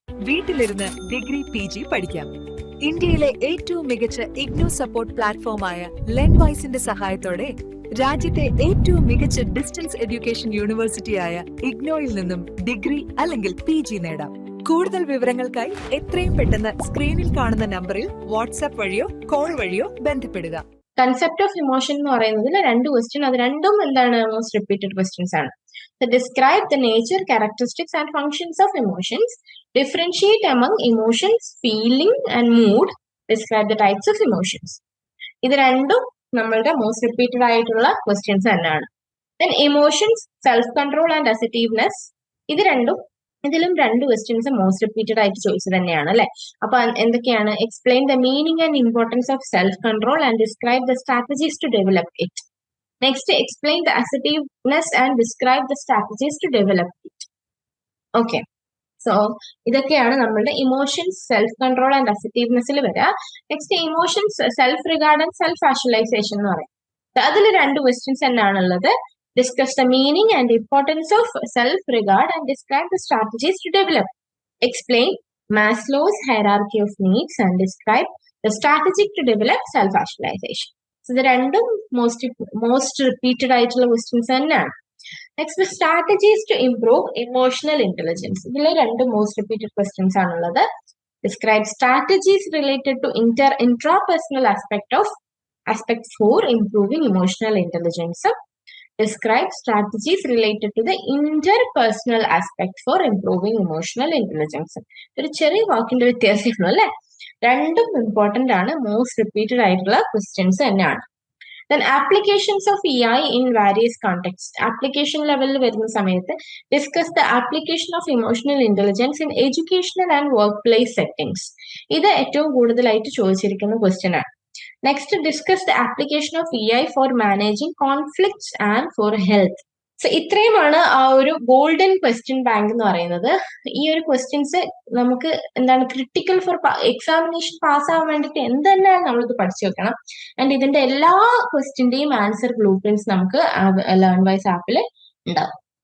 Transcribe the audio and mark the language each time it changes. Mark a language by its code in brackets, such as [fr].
[ml] വീട്ടിലിരുന്ന് degree PG പഠിക്കാം. ഇന്ത്യയിലെ ഏറ്റവും മികച്ച ഇഗ്നോ സപ്പോർട്ട് പ്ലാറ്റ്ഫോമായ ലേൺവൈസിന്റെ സഹായത്തോടെ രാജ്യത്തെ ഏറ്റവും മികച്ച ഡിസ്റ്റൻസ് എഡ്യൂക്കേഷൻ യൂണിവേഴ്സിറ്റിയായ ഇഗ്നോയിൽ നിന്നും ഡിഗ്രി അല്ലെങ്കിൽ PG നേടാം. കൂടുതൽ വിവരങ്ങൾക്കായി എത്രയും പെട്ടെന്ന് സ്ക്രീനിൽ കാണുന്ന നമ്പറിൽ വാട്സ്ആപ്പ് വഴിയോ കോൾ വഴിയോ ബന്ധപ്പെടുക. കൺസെപ്റ്റ് ഓഫ് ഇമോഷൻ എന്ന് പറയുന്നതിൽ 2 ക്വസ്റ്റ്യൻ, അത് രണ്ടും മോസ്റ്റ് റിപ്പീറ്റഡ് ക്വസ്റ്റ്യൻസ് ആണ്. [en] Describe the nature, characteristics and functions of emotions. Differentiate among emotions, feeling and mood. Describe the types of emotions. [ml] ഇത് രണ്ടും നമ്മളുടെ മോസ്റ്റ് റിപ്പീറ്റഡ് ആയിട്ടുള്ള ക്വസ്റ്റ്യൻസ് തന്നെയാണ്. [en] Then emotions, self control and assertiveness. [ml] ഇതിലും 2 questions most repeated ആയിട്ട് ചോദിച്ചത് തന്നെയാണ് അല്ലെ. അപ്പൊ എന്തൊക്കെയാണ്? [en] Explain the meaning and importance of self control and describe the strategies to develop it. Next, explain the assertiveness and describe the strategies to develop it. Okay, so [ml] ഇതൊക്കെയാണ് നമ്മളുടെ emotions, self control and അസർട്ടീവ്നെസ്സിൽ വരിക. Next emotions, self regard and self actualization എന്ന് പറയും. അതിൽ 2 questions തന്നെയാണുള്ളത്. [en] Discuss the meaning and importance of self regard and describe the strategies to develop. Explain Maslow's hierarchy of needs and describe the strategy to develop self actualisation. [ml] ഇത് രണ്ടും most repeated ആയിട്ടുള്ള questions തന്നെയാണ്. [en] Next strategies to improve emotional intelligence. [ml] ഇതിൽ 2 most repeated questions ആണുള്ളത്. [en] Describe strategies related to intrapersonal aspect for improving emotional intelligence. Describe strategies related to the interpersonal aspect for improving emotional intelligence. [ml] ഒരു ചെറിയ വാക്കിന്റെ വ്യത്യാസമുള്ളൂ അല്ലെ. രണ്ടും important ആണ്, most repeated ആയിട്ടുള്ള questions തന്നെയാണ്. [en] Then applications of EI in various contexts. Application level [ml] വരുന്ന സമയത്ത് [en] discuss the application of emotional intelligence in educational and workplace settings. [ml] ഇത് ഏറ്റവും കൂടുതലായിട്ട് ചോദിച്ചിരിക്കുന്ന ക്വസ്റ്റ്യൻ ആണ്. [en] Next, discuss the application of EI for managing conflicts and for health. [ml] So ഇത്രയുമാണ് ആ ഒരു ഗോൾഡൻ ക്വസ്റ്റ്യൻ ബാങ്ക് എന്ന് പറയുന്നത്. ഈ ഒരു ക്വസ്റ്റ്യൻസ് നമുക്ക് എന്താണ് ക്രിട്ടിക്കൽ ഫോർ എക്സാമിനേഷൻ പാസ് ആവാൻ വേണ്ടിയിട്ട് എന്തെല്ലാം നമ്മളിത് പഠിച്ചു വെക്കണം. ആൻഡ് ഇതിന്റെ എല്ലാ ക്വസ്റ്റ്യന്റെയും ആൻസർ ബ്ലൂ പ്രിന്റ്സ് നമുക്ക് ലേൺവൈസ് ആപ്പിൽ ഉണ്ടാവും.